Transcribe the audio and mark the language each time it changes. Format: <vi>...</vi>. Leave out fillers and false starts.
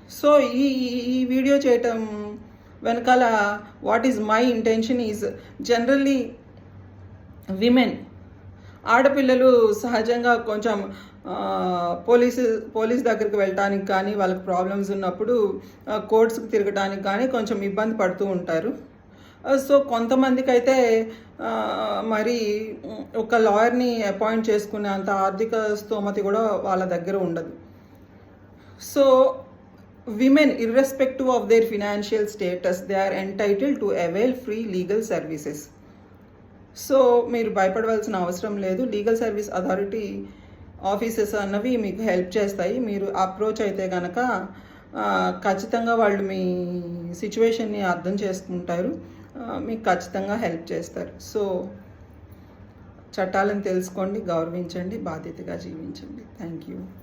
<te>So ఈ video చేయటం వెనకాల</te> <en>what is my intention is</en> <te>generally women ఆడపిల్లలు సహజంగా కొంచెం పోలీస్ దగ్గరికి వెళ్ళటానికి కానీ వాళ్ళకి ప్రాబ్లమ్స్ ఉన్నప్పుడు కోర్ట్స్కి తిరగడానికి కానీ కొంచెం ఇబ్బంది పడుతూ ఉంటారు. సో కొంతమందికి అయితే మరి ఒక లాయర్ని అపాయింట్ చేసుకునే అంత ఆర్థిక స్తోమత కూడా వాళ్ళ దగ్గర ఉండదు.</te> <en>So women, irrespective of their financial status, they are entitled to avail free legal services.</en> <te>So మీరు భయపడవలసిన అవసరం లేదు. లీగల్ సర్వీస్ అథారిటీ ఆఫీసెస్ అన్నవి మీకు హెల్ప్ చేస్తాయి. మీరు అప్రోచ్ అయితే కనుక ఖచ్చితంగా వాళ్ళు మీ సిచ్యువేషన్ని అర్థం చేసుకుంటారు, మీకు ఖచ్చితంగా హెల్ప్ చేస్తారు. సో చట్టాలను తెలుసుకోండి, గౌరవించండి, బాధ్యతగా జీవించండి. Thank you.</te>